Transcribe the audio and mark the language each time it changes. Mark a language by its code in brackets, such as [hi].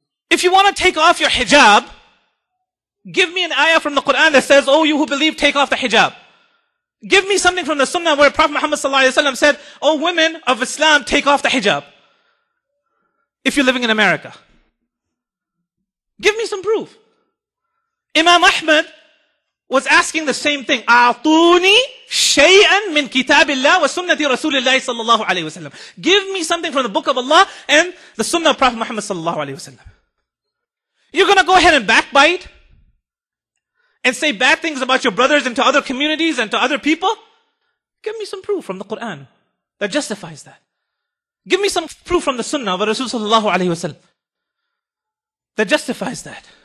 [en] If you want to take off your hijab, give me an ayah from the Quran that says, oh, you who believe, take off the hijab. Give me something from the Sunnah where Prophet Muhammad ﷺ said, oh, women of Islam, take off the hijab. If you're living in America. Give me some proof. Imam Ahmed was asking the same thing. [ar] أعطوني شيئا من كتاب الله وسنة رسول الله صلى الله عليه وسلم. [en] Give me something from the book of Allah and the Sunnah of Prophet Muhammad [ar] صلى الله عليه وسلم. [en] You're going to go ahead and backbite and say bad things about your brothers and to other communities and to other people? Give me some proof from the Quran that justifies that. Give me some proof from the Sunnah of Rasul [ar] sallallahu alayhi wa sallam [en] that justifies that.